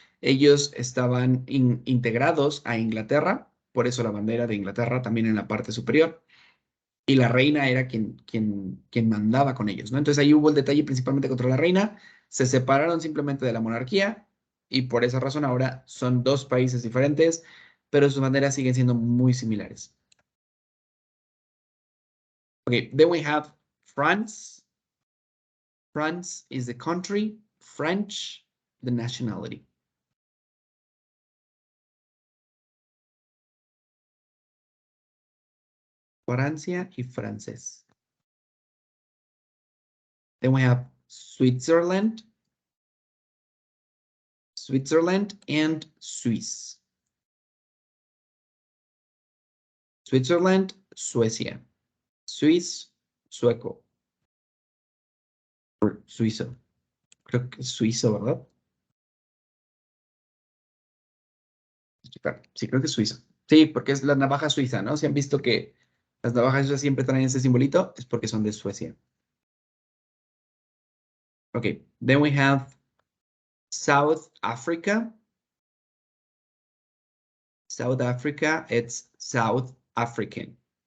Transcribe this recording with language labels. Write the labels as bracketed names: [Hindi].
[Spanish] Ellos estaban integrados a Inglaterra, por eso la bandera de Inglaterra también en la parte superior, y la reina era quien mandaba con ellos, ¿no? Entonces ahí hubo el detalle principalmente contra la reina, se separaron simplemente de la monarquía y por esa razón ahora son dos países diferentes, pero sus banderas siguen siendo muy similares. [English] Okay, then we have France. France is the country, French, the nationality. [Spanish] Francia y francés. [English] Then we have Switzerland, Switzerland and Swiss. [Spanish] Switzerland, Suecia. Swiss, sueco. O suizo. Creo que es suizo, ¿verdad? Sí, creo que es suizo. Sí, porque es la navaja suiza, ¿no? Si han visto que las navajas suizas siempre traen ese simbolito, es porque son de Suecia. [English] Okay, then we have South Africa. South Africa, it's South African.